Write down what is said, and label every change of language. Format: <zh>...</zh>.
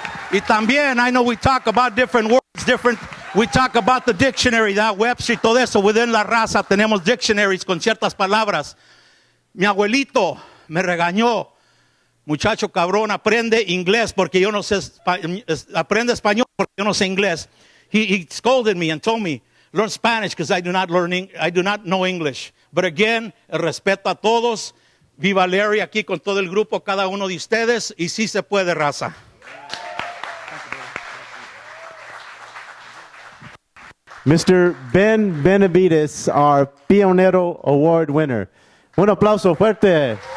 <es>Y también,</es> <en>I know we talk about different words, we talk about the dictionary, that Webster</en> <es>y todo eso. Within la raza tenemos dictionaries con ciertas palabras. Mi abuelito me regañó, muchacho cabrón, aprende inglés porque yo no sé, aprende español porque yo no sé inglés.</es> <en>He scolded me and told me, learn Spanish because I do not know English. But again,</en> <es>el respeto a todos. Viva Larry aquí con todo el grupo, cada uno de ustedes, y sí se puede, raza.</es> <en>Mr. Ben Benavidez, our Pionero Award winner.</en> <es>Un aplauso fuerte.</es>